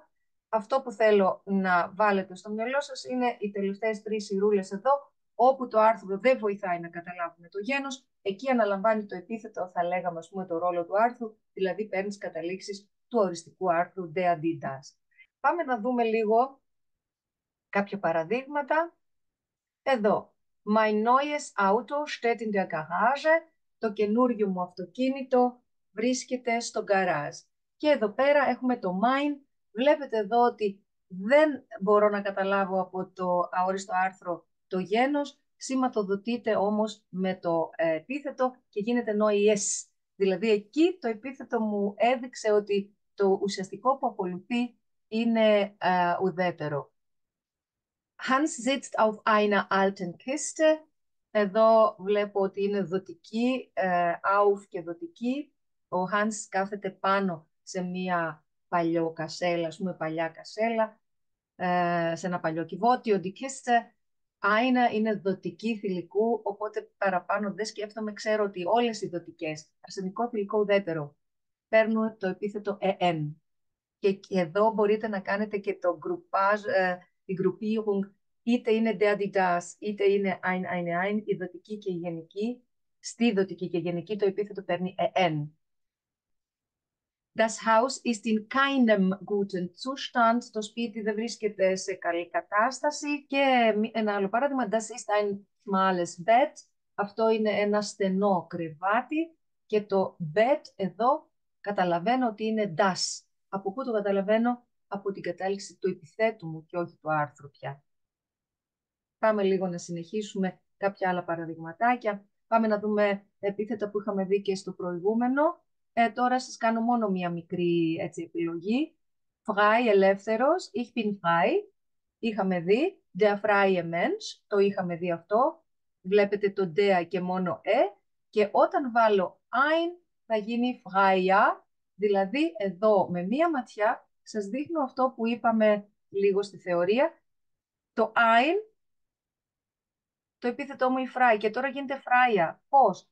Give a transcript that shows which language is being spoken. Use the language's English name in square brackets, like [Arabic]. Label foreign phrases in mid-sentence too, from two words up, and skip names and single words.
[Greek] Αυτό που θέλω να βάλετε στο μυαλό σας είναι οι τελευταίες 3 σειρούλες εδώ, όπου το άρθρο δεν βοηθάει να καταλάβουμε το γένος, εκεί αναλαμβάνει το επίθετο, θα λέγαμε ας πούμε το ρόλο του άρθρου, δηλαδή παίρνεις καταλήξεις του οριστικού άρθρου [German] der, die, das. [Greek] Πάμε να δούμε λίγο κάποια παραδείγματα. Εδώ, [German] mein neues Auto steht in der Garage, [Greek] το καινούριο μου αυτοκίνητο βρίσκεται στο γκαράζ. Και εδώ πέρα έχουμε το mein, βλέπετε εδώ ότι δεν μπορώ να καταλάβω από το αόριστο άρθρο το γένος, σηματοδοτείται όμως με το επίθετο και γίνεται neues. Δηλαδή εκεί το επίθετο μου έδειξε ότι το ουσιαστικό που ακολουθεί είναι ουδέτερο. [German] Hans sitzt auf einer alten Kiste. [Greek] Εδώ βλέπω ότι είναι δοτική, auf και δοτική. Ο Hans κάθεται πάνω σε μια παλιό κασέλα, ας πούμε παλιά κασέλα, σε ένα παλιό κυβότιο. [German] Die Kiste, eine [Greek] είναι δοτική θηλυκού, οπότε παραπάνω δεν σκέφτομαι, ξέρω ότι όλες οι δοτικές, αρσενικό θηλυκό ουδέτερο, παίρνουν το επίθετο en. Και εδώ μπορείτε να κάνετε και το groupage, η groupierung, είτε είναι [German] der, die, das, [Greek] είτε είναι ein, η δοτική και η γενική. Στη δοτική και γενική το επίθετο παίρνει en. [German] Das Haus ist in keinem guten Zustand. [Greek] Το σπίτι δεν βρίσκεται σε καλή κατάσταση. Και ένα άλλο παράδειγμα, [German] das ist ein schmales Bett. [Greek] Αυτό είναι ένα στενό κρεβάτι. Και το bed εδώ καταλαβαίνω ότι είναι das. Από πού το καταλαβαίνω? Από την κατάληξη του επιθέτου μου και όχι του άρθρου πια. Πάμε λίγο να συνεχίσουμε κάποια άλλα παραδειγματάκια. Πάμε να δούμε επίθετα που είχαμε δει και στο προηγούμενο. Τώρα σας κάνω μόνο μία μικρή επιλογή. [German] Frei, ελεύθερος. Ich bin frei. [Greek] Είχαμε δει. [German] Der freie Mensch. [Greek] Το είχαμε δει αυτό. Βλέπετε το der και μόνο Και όταν βάλω ein θα γίνει freie. Δηλαδή εδώ με μία ματιά σας δείχνω αυτό που είπαμε λίγο στη θεωρία. Το ein, το επίθετό μου η frei, και τώρα γίνεται freie. Πώς?